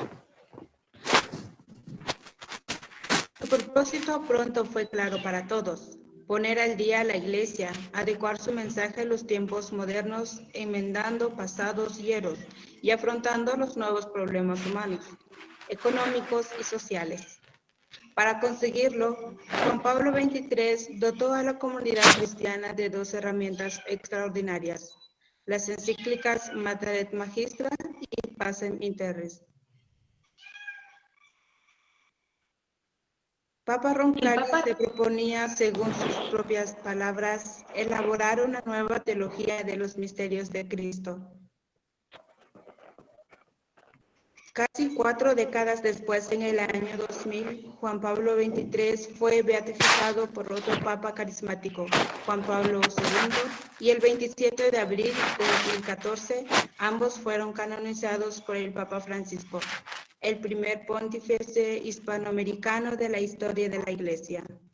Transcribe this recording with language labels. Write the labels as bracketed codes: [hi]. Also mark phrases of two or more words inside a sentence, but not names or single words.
[es] Su propósito pronto fue claro para todos: poner al día a la Iglesia, adecuar su mensaje a los tiempos modernos, enmendando pasados hierros y afrontando los nuevos problemas humanos, económicos y sociales. Para conseguirlo, Juan Pablo XXIII dotó a la comunidad cristiana de dos herramientas extraordinarias: las encíclicas Mater et Magistra y Pacem in Terris. Papa Roncalli se proponía, según sus propias palabras, elaborar una nueva teología de los misterios de Cristo. Casi 4 décadas después, en el año 2000, Juan Pablo XXIII fue beatificado por otro papa carismático, Juan Pablo II, y el 27 de abril de 2014, ambos fueron canonizados por el Papa Francisco, el primer pontífice hispanoamericano de la historia de la Iglesia.